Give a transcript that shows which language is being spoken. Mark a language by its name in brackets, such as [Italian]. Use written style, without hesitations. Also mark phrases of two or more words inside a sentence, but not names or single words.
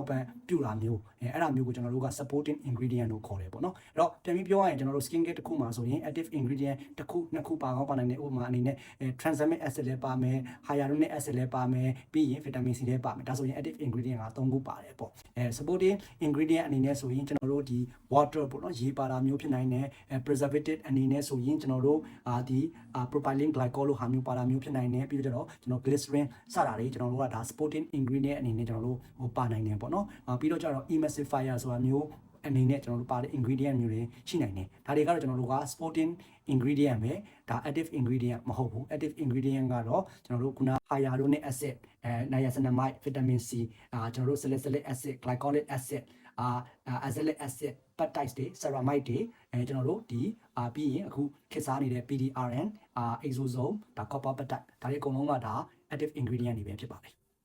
[Burmese] ပံ့ပြုတာမျိုးအဲ့ဒါမျိုးကိုကျွန်တော်တို့က [English] supporting ingredient [Burmese] လို့ခေါ်တယ်ပေါ့နော်အဲ့တော့ပြန်ပြီးပြောရရင်ကျွန်တော်တို့ [English] skin care [Burmese] တစ်ခုမှာဆိုရင် [English] active ingredient [Burmese] တစ်ခုနှစ်ခုပါကောင်းပါနိုင်တဲ့ဥပမာအနေနဲ့ [English] tranexamic acid [Burmese] လည်းပါမယ် [English] hyaluronic acid [Burmese] လည်းပါ မယ်ပြီးရင် [English] vitamin C [Burmese] လည်းပါမယ်ဒါဆိုရင် [English] active ingredient [Burmese] က3ခုပါတယ်ပေါ့ [English] supporting ingredient [Burmese] အနေနဲ့ဆိုရင်ကျွန်တော်တို့ဒီ water ပေါ့နော်ရေပါတာမျိုးဖြစ်နိုင်တယ်preservative အနေ နဲ့ဆိုရင်ကျွန်တော်တို့ဒီ [English] propylene glycol [Burmese] လို့ဟာမျိုးပါတာမျိုးဖြစ်နိုင်တယ်ပြီးတော့ကျွန်တော် glycerin စတာတွေကျွန်တော်တို့ကဒါ supporting ingredient အနေနဲ့ကျွန်တော်တို့ပါနိုင်တယ်ပေါ့နော်ပြီးတော့ကျတော့ emulsifier ဆိုတာမျိုးအနေနဲ့ကျွန်တော်တို့ပါတဲ့ ingredient မျိုးတွေရှိနိုင်တယ်ဒါတွေကတော့ကျွန်တော်တို့က [English] supporting ingredient [Burmese] ပဲဒါ [English] active ingredient [Burmese] မဟုတ်ဘူး [English] active ingredient [Burmese] ကတော့ကျွန်တော်တို့ခုန [English] hyaluronic acid niacinamide vitamin C [Burmese] ကျွန်တော်တို့ [English] salicylic acid glycolic acid azelaic acid peptides [Burmese] တွေ ceramide တွေကျွန်တော်တို့ဒီပြီးရင်အခုခေတ်စားနေတဲ့ [English] PDRN exosome [Burmese] ဒါ [English] copper peptide [Burmese] ဒါတွေအကုန်လုံးကဒါ [English] active ingredient [Burmese] တွေပဲဖြစ်ပါတယ်